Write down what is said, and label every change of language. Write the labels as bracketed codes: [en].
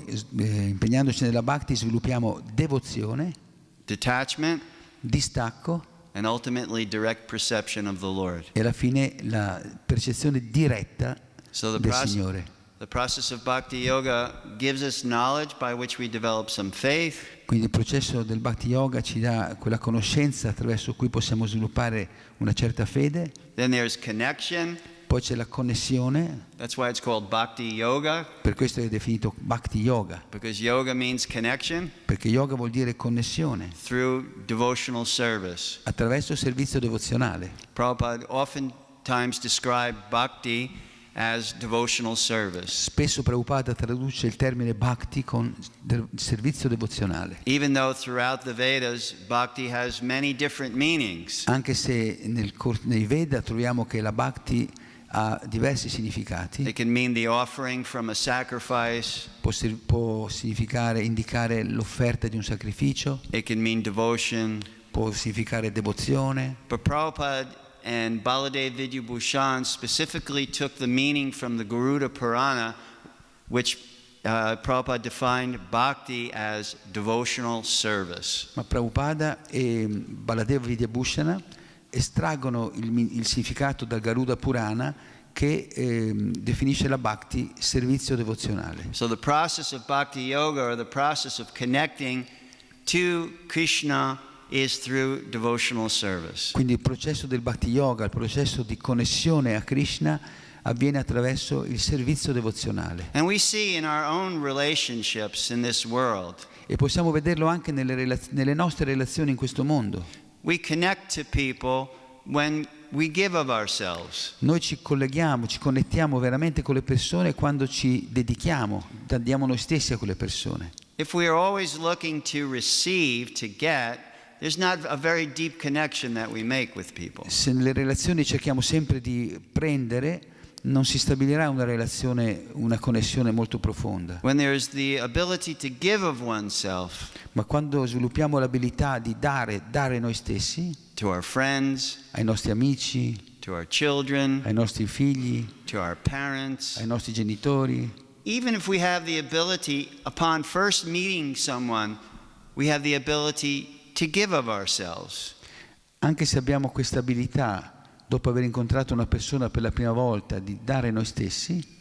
[it] Impegnandoci nella Bhakti sviluppiamo devozione, [en] Detachment, [it] distacco [en] and ultimately direct perception of the Lord. [it] e alla fine la percezione diretta [en] So [it] del Signore. [en] the process of bhakti yoga gives us knowledge by which we develop some faith. [it] Quindi il processo del Bhakti Yoga ci dà quella conoscenza attraverso cui possiamo sviluppare una certa fede. [en] Then there's connection. [it] Poi c'è la connessione, [en] That's why it's called bhakti yoga, [it] per questo è definito Bhakti Yoga, [en] because yoga means connection [it] perché yoga vuol dire connessione [en] through devotional service. [it] attraverso il servizio devozionale. [en] Prabhupada oftentimes described bhakti as devotional service. [it] Spesso Prabhupada traduce il termine Bhakti con servizio devozionale, [en] Even though throughout the Vedas, bhakti has many different meanings. [it] anche se nei Veda troviamo che la Bhakti ha diversi significati. [en] It can mean the offering from a sacrifice. [it] Può significare, indicare l'offerta di un sacrificio, [en] It can mean devotion. [it] può significare devozione. [en] But Prabhupada and Baladev Vidyabhushan specifically took the meaning from the Garuda Purana, which Prabhupada defined bhakti as devotional service. [it] Ma Prabhupada e Baladev Vidyabhushan estraggono il significato dal Garuda Purana, che definisce la Bhakti servizio devozionale. [en] So the process of bhakti yoga, or the process of connecting to Krishna, is through devotional service. [it] Quindi il processo del Bhakti Yoga, il processo di connessione a Krishna, avviene attraverso il servizio devozionale. [en] And we see in our own relationships in this world, [it] E possiamo vederlo anche nelle nostre relazioni in questo mondo. [en] we connect to people when we give of ourselves. [it] Noi ci connettiamo veramente con le persone quando ci dedichiamo, diamo noi stessi a quelle persone. [en] If we are always looking to receive, to get, there's not a very deep connection that we make with people. [it] Se nelle relazioni cerchiamo sempre di prendere, non si stabilirà una connessione molto profonda. [en] When there's the ability to give of oneself [it] Ma quando sviluppiamo l'abilità di dare noi stessi, [en] to our friends, [it] ai nostri amici, [en] to our children, [it] ai nostri figli, [en] to our parents, [it] ai nostri genitori, [en] even if we have the ability, upon first meeting someone, we have the ability to give of ourselves. [it] anche se abbiamo questa abilità, dopo aver incontrato una persona per la prima volta, di dare noi stessi,